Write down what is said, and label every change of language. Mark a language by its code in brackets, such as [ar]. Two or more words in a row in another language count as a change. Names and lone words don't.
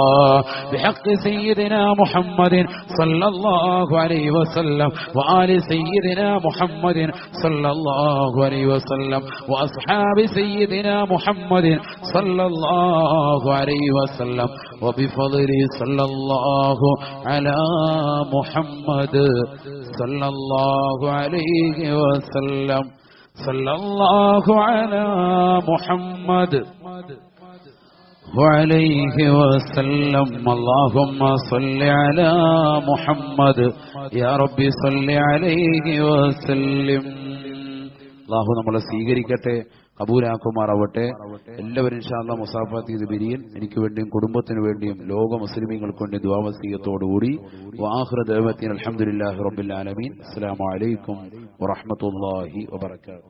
[ar] بحق سيدنا محمد صلى الله عليه وسلم وآل سيدنا محمد صلى الله عليه وسلم وأصحاب سيدنا محمد صلى الله عليه وسلم وبفضل صلى الله على محمد صلى الله عليه وسلم صلى الله على محمد وعليه وسلم اللهم صل على محمد يا رب صل عليه وسلم. [ml] അല്ലാഹു നമ്മളെ സ്വീകരിക്കട്ടെ, കബൂലാക്കുമാറാവട്ടെ. എല്ലാവരും [ar] إن شاء الله [ml] മുസാഫാത്ത് ചെയ്ത് പിരിയൻ. എനിക്ക് വേണ്ടിയും കുടുംബത്തിന് വേണ്ടിയും ലോക മുസ്ലിമീങ്ങൾക്ക് വേണ്ടി ദുആ വസിയത്തോടുകൂടി [ar] وآخر دعواتنا الحمد لله رب العالمين. السلام عليكم ورحمة الله وبركاته.